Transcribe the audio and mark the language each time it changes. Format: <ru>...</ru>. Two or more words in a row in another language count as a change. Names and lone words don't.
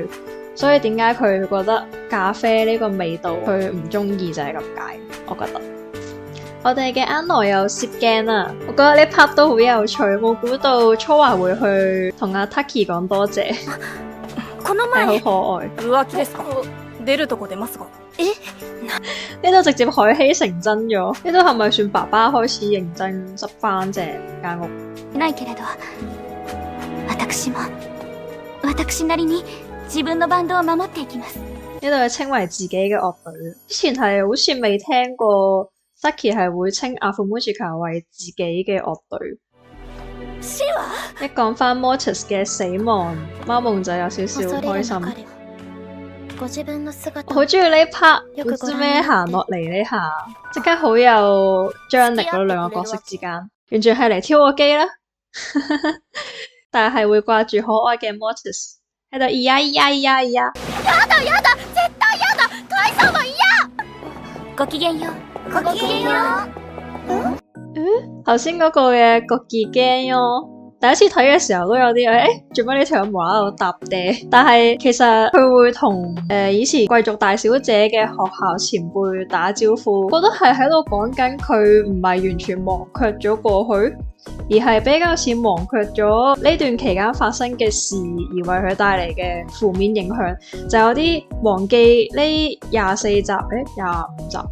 <yue>所以點解佢覺得咖啡呢個味道佢唔中意就係咁解，我覺得。我哋嘅 Anno 有攝鏡啦，我覺得呢 part 都好有趣，冇估到初華會去同阿 Taki 講多謝，係好可愛。</yue> <ja>出るとこ出ますが。</ja> <yue>呢度直接海希成真咗，呢度係咪算爸爸開始認真執翻正間屋？</yue> <ja>ないけれど、私なりに自分のバンドを守っていきます。</ja> <yue>呢度係稱為自己嘅樂隊，之前係好似未聽過 Saki 係會稱阿 Fumujika 為自己嘅樂隊。一講翻 Mortis 嘅死亡，貓夢就有少少開心。我好中意呢 part， 唔知咩行落嚟呢下，即刻好有張力咯，兩個角色之間，完全係嚟挑我機啦。但係會掛住可愛嘅 Mortis 喺度，咿呀咿呀咿呀咿呀。</yue> <ja>やだやだ，絶対やだ，退散も嫌。ごきげんよう，ごきげんよう。</ja> <yue>頭先嗰個嘅個機驚咯。第一次睇嘅時候都有啲做乜呢條友無啦啦搭嗲，但係其實佢會同以前貴族大小姐嘅學校前輩打招呼，覺得係喺度講緊佢唔係完全忘卻咗過去，而係比較似忘卻咗呢段期間發生嘅事而為佢帶嚟嘅負面影響，就有啲忘記呢24集25集。</yue>